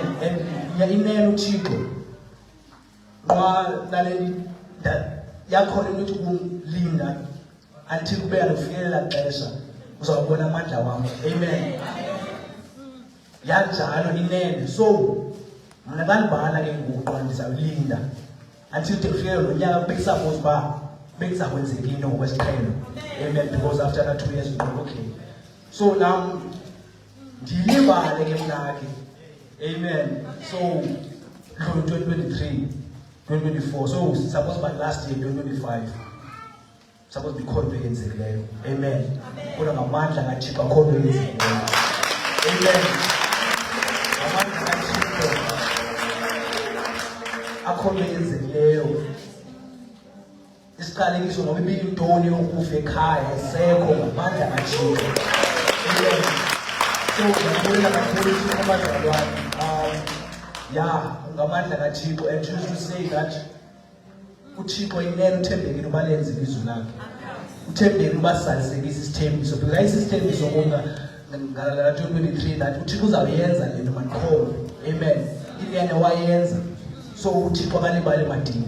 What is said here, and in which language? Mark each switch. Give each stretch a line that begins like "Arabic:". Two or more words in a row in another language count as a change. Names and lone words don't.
Xhosa: And inene uThixo naleli yakhona into ukumlinda until kube yalufikelela xesha uzawubona amandla wam. Amen. Yanjalo inene. So mna bandibana ke ngoku ndizawulinda until ndifikelela lo nyaka bekusuppose uba bekuzakwenzeka into ngokwesiqhelo. Amen.
English: Because after that 2 years okay.
Xhosa: So now ndiyilibale ke mna ke. Amen.
English: So 2023 2024 so suppose by last year 2025 suppose be
Xhosa: khona eyenzekileyo. Amen. Kodwa ngamandla kaThixo akho eyenzekileyo. Amen. Ngamandla kaThixo akho eyenzekileyo. Isiqalekiso ngoba ibiyintoni yokufa ekhaya esekho ngamandla kaThixo. Amen. So ngiyabonga kakhulu Thixo abazalwane. Ngamandla kaThixo
English: and choose to say that
Xhosa: uThixo inene uthembekile uba lenze ilizwi lakhe. Uthembekile uba salisekisa isithembiso because ayisisithembiso konga ngala 2023 that uThixo uzawuyenza le nto mandikhona. Amen. Iliyane wayenza. So uThixo akalibali madinga.